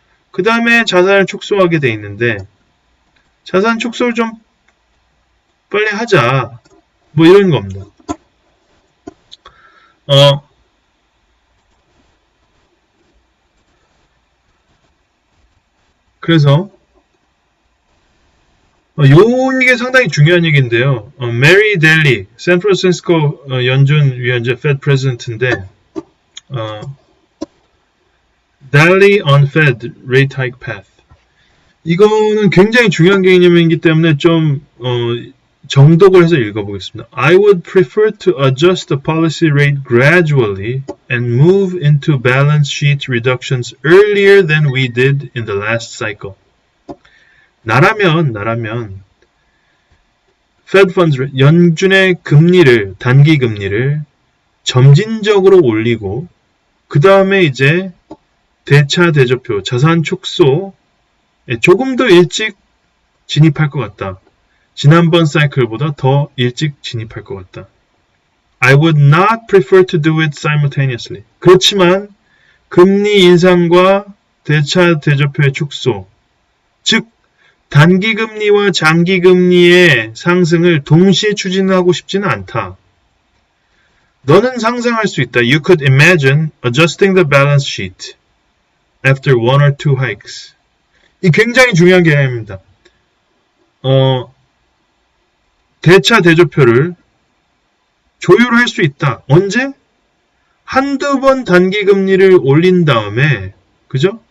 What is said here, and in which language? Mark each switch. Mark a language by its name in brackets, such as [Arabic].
[Korean] 그 다음에 자산을 축소하게 돼 있는데, 자산 축소를 좀 빨리 하자. 뭐 이런 겁니다. 그래서 이게 상당히 중요한 얘기인데요. 메리 델리, 샌프란시스코 연준 위원장 [English] Fed President인데 Daly on Fed Rate Hike Path. [Korean] 이거는 굉장히 중요한 개념이기 때문에 좀 정독을 해서 읽어보겠습니다. [English] I would prefer to adjust the policy rate gradually and move into balance sheet reductions earlier than we did in the last cycle. [Korean] 나라면 Fed Funds Rate, 연준의 금리를, 단기 금리를 점진적으로 올리고 그 다음에 이제 대차 대조표, 자산 축소에 조금 더 일찍 진입할 것 같다. 지난번 사이클보다 더 일찍 진입할 것 같다. [English] I would not prefer to do it simultaneously. [Korean] 그렇지만 금리 인상과 대차 대조표의 축소, 즉 단기금리와 장기금리의 상승을 동시에 추진하고 싶지는 않다. 너는 상상할 수 있다. [English] You could imagine adjusting the balance sheet after one or two hikes. [Korean] 이 굉장히 중요한 개념입니다. 대차 대조표를 조율할 수 있다. 언제? 한두 번 단기금리를 올린 다음에, 그죠?